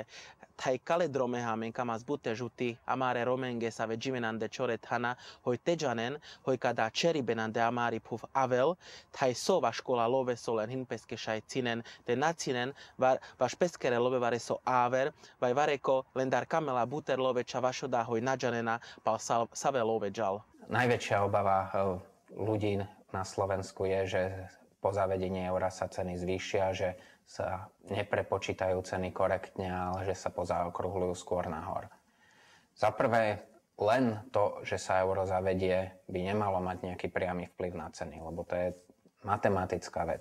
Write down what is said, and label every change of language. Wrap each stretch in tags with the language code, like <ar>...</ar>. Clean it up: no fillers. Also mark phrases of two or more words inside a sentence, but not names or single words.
<rom>Tai kale dromeha menkamas bute žuti, amare romenge save jimenande čoret hana, hoj tejanen, hoj kada čeribenande amari puf avel, tai sova škola love solen hinpeske šaj cinen, te nacinen, vaš peskere love vare so aver, vaj vareko lendar kamela buter love čavašoda hoj najanena, pal save love džal.</rom> <sk>Najväčšia obava ľudí na Slovensku je, že po zavedení eura sa ceny zvýšia, že sa neprepočítajú ceny korektne, ale že sa pozaokrúhľujú skôr nahor. Za prvé, len to, že sa euro zavedie, by nemalo mať nejaký priamy vplyv na ceny, lebo to je matematická vec.</sk>